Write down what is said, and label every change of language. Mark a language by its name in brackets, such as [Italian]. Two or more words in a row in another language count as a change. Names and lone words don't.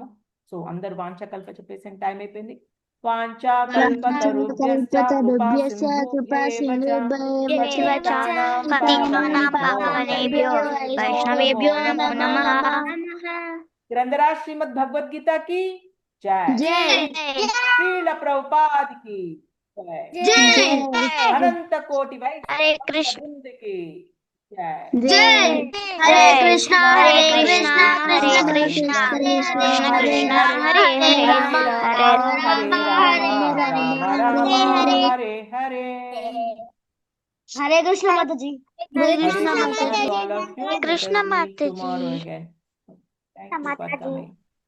[Telugu] సో అందరు వాంఛాకల్ప చెప్పేసి టైం అయిపోయింది. గ్రంథరాజ్ శ్రీమద్ భగవద్గీత కి జై. శ్రీల ప్రభుపాద కి జై. అనంత కోటి వైష్ణవృందకి జై. [Sanskrit] హరే కృష్ణ హరే కృష్ణ కృష్ణ కృష్ణ కృష్ణ కృష్ణ హరే హరే హరే హరే. Hare Krishna Mataji. హరే కృష్ణ మాతాజీ. Hare Krishna Mataji. [English] Thank you for coming.